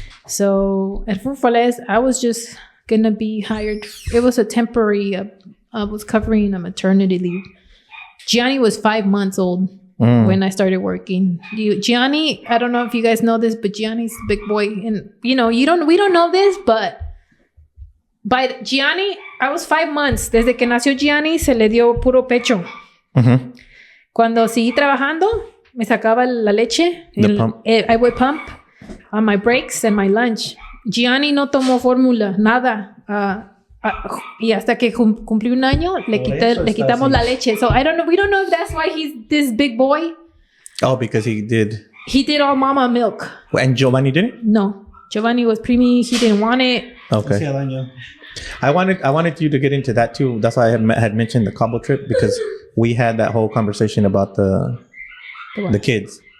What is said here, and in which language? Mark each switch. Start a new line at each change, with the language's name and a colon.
English: So at Food for Less, I was just going to be hired. It was a temporary, I was covering a maternity leave. Gianni was 5 months old when I started working. Gianni, I don't know if you guys know this, but Gianni's a big boy. And, you know, we don't know this, but By Gianni, I was 5 months.
Spanish: Desde que nació Gianni, se le dio puro pecho.
English: Mm-hmm.
Spanish: Cuando seguí trabajando, me sacaba la leche.
English: Pump. I would pump on my breaks and my lunch.
Spanish: Gianni no tomó fórmula, nada. Y hasta que cumplí 1 año, le quitamos la leche.
English: So I don't know. We don't know if that's why he's this big boy. Oh, because he did all mama milk. And Giovanni didn't? No. Giovanni was preemie. He didn't want it. Okay.
Spanish: Hacía daño.
English: I wanted you to get into that too. That's why I had mentioned the Cabo trip, because we had that whole conversation about the kids.